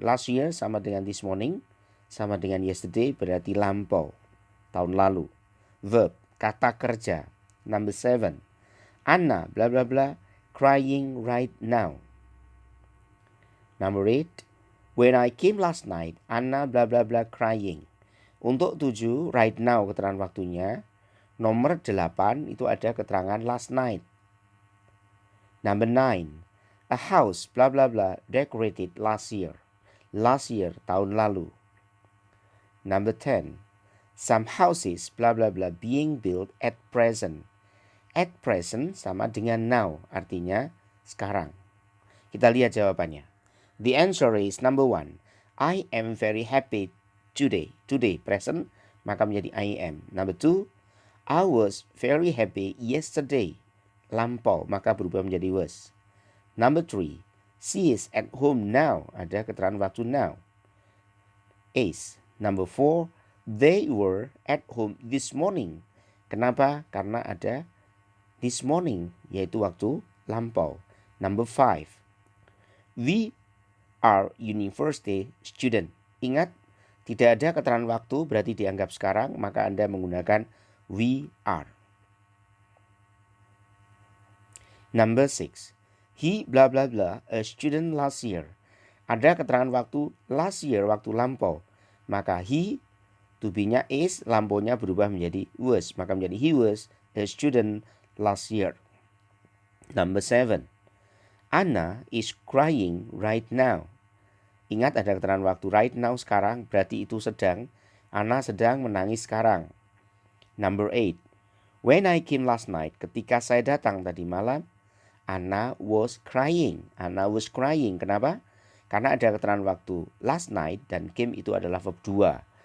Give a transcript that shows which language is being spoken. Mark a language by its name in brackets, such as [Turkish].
[English] Last year [Indonesian] sama dengan [English] this morning, [Indonesian] sama dengan [English] yesterday, [Indonesian] berarti lampau, tahun lalu. [English] Verb, [Indonesian] kata kerja. [English] Number 7. Anna bla bla bla crying right now. Number 8. When I came last night, Anna bla bla bla crying. [Indonesian] Untuk 7, [English] right now [Indonesian] keterangan waktunya. Nomor 8 itu ada keterangan [English] last night. Number 9. A house bla bla bla decorated last year. Last year, [Indonesian] tahun lalu. [English] Number 10. Some houses bla bla bla being built at present. At present [Indonesian] sama dengan now, artinya sekarang. Kita lihat jawabannya. [English] The answer is number 1. I am very happy today. Today, present, [Indonesian] maka menjadi [English] I am. Number 2. I was very happy yesterday. [Indonesian] Lampau, maka berubah menjadi was. [English] Number 3. She is at home now. [Indonesian] Ada keterangan waktu [English] now. Is. Number 4. They were at home this morning. [Indonesian] Kenapa? Karena ada [English] this morning, [Indonesian] yaitu waktu lampau. [English] Number 5. We are university student. [Indonesian] Ingat, tidak ada keterangan waktu berarti dianggap sekarang, maka Anda menggunakan [English] we are. Number 6. He bla bla bla a student last year. [Indonesian] Ada keterangan waktu [English] last year, [Indonesian] waktu lampau. Maka he, to be-nya is, lampaunya berubah menjadi was. Maka menjadi [English] he was a student last year. Number 7. Anna is crying right now. [Indonesian] Ingat ada keterangan waktu [English] right now, [Indonesian] sekarang, berarti itu sedang. Anna sedang menangis sekarang. [English] Number 8. When I came last night, [Indonesian] ketika saya datang tadi malam, [English] Anna was crying. Anna was crying. [Indonesian] Kenapa? Karena ada keterangan waktu [English] last night [Indonesian] dan came itu adalah verb 2.